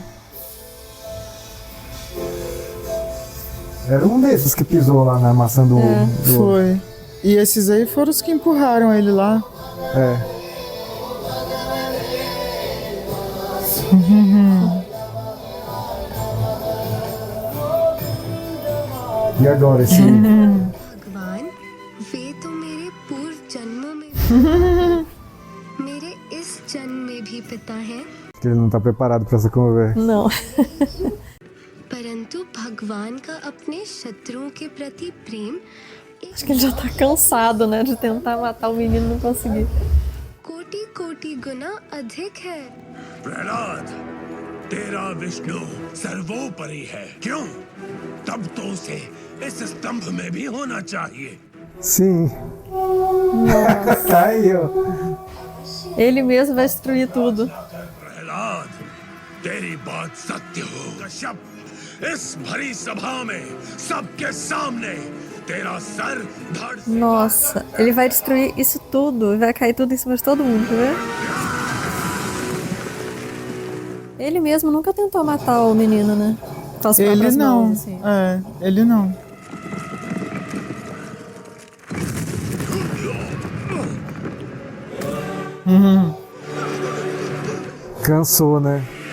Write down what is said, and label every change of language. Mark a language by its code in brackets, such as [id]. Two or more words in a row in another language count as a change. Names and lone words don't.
[pt] Era um desses que pisou lá na maçã do. do Foi. E esses aí foram os que empurraram ele lá. É. E agora esse. [hi] भगवान वे तो मेरे पूर्व जन्मों में मेरे इस जन्म में भी पिता हैं, [pt] Que ele não tá preparado pra essa conversa. Não. [hi] परंतु भगवान का अपने शत्रुओं के प्रति प्रेम [pt] Acho que ele já tá cansado, né? De tentar matar o menino e não conseguir. [hi] कोटि कोटि गुना अधिक है। प्रहलाद, तेरा विष्णु सर्वोपरि है। क्यों? तब तो उसे इस स्तंभ में भी होना चाहिए। [pt] Sim. Tá aí, ó. Ele mesmo vai destruir tudo. [hi] प्रहलाद, तेरी बात सत्य हो। कश्यप, इस भरी सभा में सबके सामने तेरा सर धड़ से [pt] Nossa, ele vai destruir isso tudo e vai cair tudo em cima de todo mundo, quer ver? Ele mesmo nunca tentou matar o menino, né? Com as Ele próprias não. mãos, assim. É, ele não. Cansou, né?